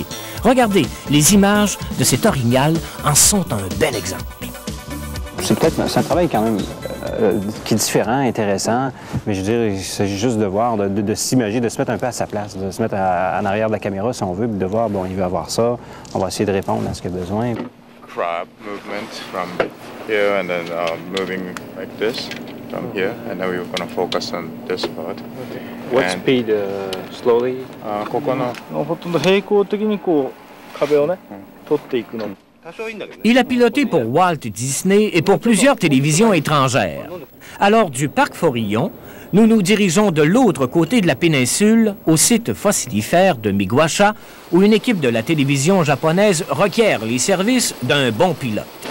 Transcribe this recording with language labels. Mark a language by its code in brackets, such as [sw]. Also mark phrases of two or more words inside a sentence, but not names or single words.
[fr] Regardez, les images de cet orignal en sont un bel exemple. C'est un travail quand même qui est différent, intéressant, mais je veux dire, il s'agit juste de voir, de s'imaginer, de se mettre un peu à sa place, de se mettre en arrière de la caméra si on veut, puis de voir, bon, il va avoir ça, on va essayer de répondre à ce qu'il a besoin. [en] Crab movement from here and then moving like this. From here, and now we're going to focus on this part. Okay. What speed? Slowly? [ja] ここのほとんど平行的にこう壁をね、取っていくの。 [fr] Il a piloté pour Walt Disney et pour plusieurs télévisions étrangères. Alors, du parc Forillon, nous nous dirigeons de l'autre côté de la péninsule, au site fossilifère de Miguasha, où une équipe de la télévision japonaise requiert les services d'un bon pilote.